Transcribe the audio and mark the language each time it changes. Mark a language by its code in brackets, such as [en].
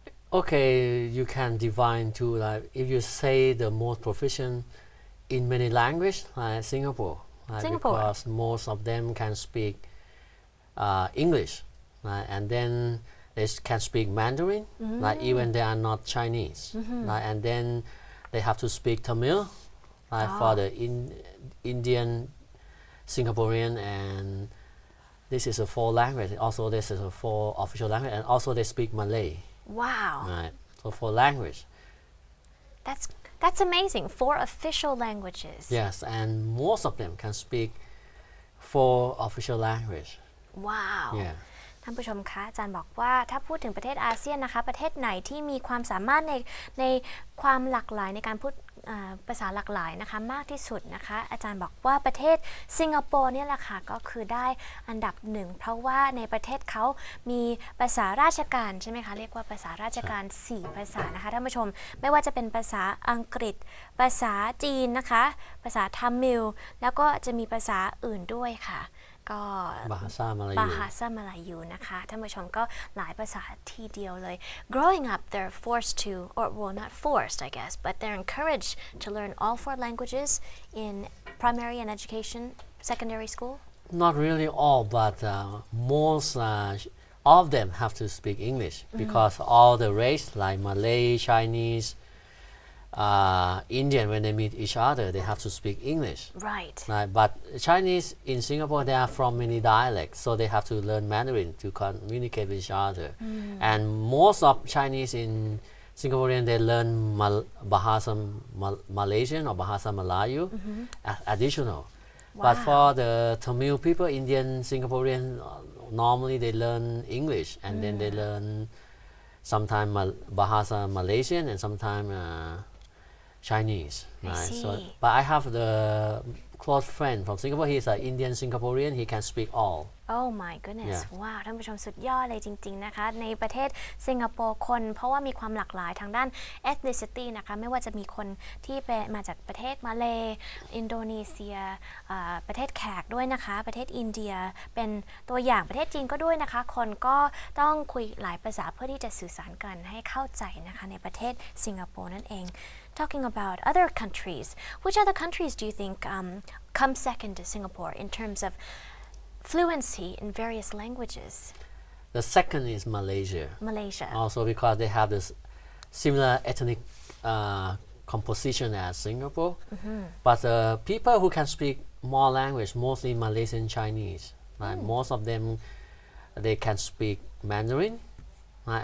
[en] Okay, you can divide to like if you say the most proficient in many languages, like Singapore, because most of them can speak English, and then they can speak Mandarin, like even they are not Chinese, and then they have to speak Tamil, for the Indian, Singaporean, and this is a 4 language. Also, this is a 4 official language, and also they speak Malay. Wow. Right. So 4 language. That's amazing. 4 official languages. Yes, and most of them can speak 4 official language. Wow. Yeah. [th] ท่านผู้ชมคะอาจารย์บอกว่าถ้าพูดถึงประเทศอาเซียนนะคะประเทศไหนที่มีความสามารถในความหลากหลายในการพูดภาษาหลากหลายนะคะมากที่สุดนะคะอาจารย์บอกว่าประเทศสิงคโปร์เนี่ยแหละค่ะก็คือได้อันดับ1เพราะว่าในประเทศเขามีภาษาราชการใช่ไหมคะเรียกว่าภาษาราชการ4ภาษานะคะท่านผู้ชมไม่ว่าจะเป็นภาษาอังกฤษภาษาจีนนะคะภาษาทัมมิลแล้วก็จะมีภาษาอื่นด้วยค่ะก็ [ms] Bahasa Melayu. [en] Bahasa Melayu [th] นะคะท่านผู้ชมก็หลายภาษาทีเดียวเลย [en] Growing up, they're forced to, or well, not forced, I guess, but they're encouraged to learn all 4 languages in primary and education, secondary school. Not really all, but most all of them have to speak English because all the race like Malay, Chinese, Indian, when they meet each other, they have to speak English. Right. Right? But Chinese in Singapore, they are from many dialects, so they have to learn Mandarin to communicate with each other. And most of Chinese in Singaporean, they learn Bahasa Malaysian or Bahasa Melayu as additional. But for the Tamil people, Indian, Singaporean, normally they learn English, and then they learn sometimes Bahasa Malaysian and sometimes Chinese. Right? So, but I have the close friend from Singapore. He's an Indian Singaporean. He can speak all. Oh my goodness [th] ว้าวท่านผู้ชมสุดยอดเลยจริงๆนะคะในประเทศสิงคโปร์คนเพราะว่ามีความหลากหลายทางด้าน ethnicity นะคะไม่ว่าจะมีคนที่มาจากประเทศมาเลย์อินโดนีเซีย ประเทศแขกด้วยนะคะประเทศอินเดียเป็นตัวอย่างประเทศจีนก็ด้วยนะคะคนก็ต้องคุยหลายภาษาเพื่อที่จะสื่อสารกันให้เข้าใจนะคะในประเทศสิงคโปร์นั่นเอง [en] Talking about other countries, which other countries do you think come second to Singapore in terms of fluency in various languages? The second is Malaysia. Malaysia. Also because they have this similar ethnic composition as Singapore. But the people who can speak more language, mostly Malaysian Chinese. Right? Most of them, they can speak Mandarin, right?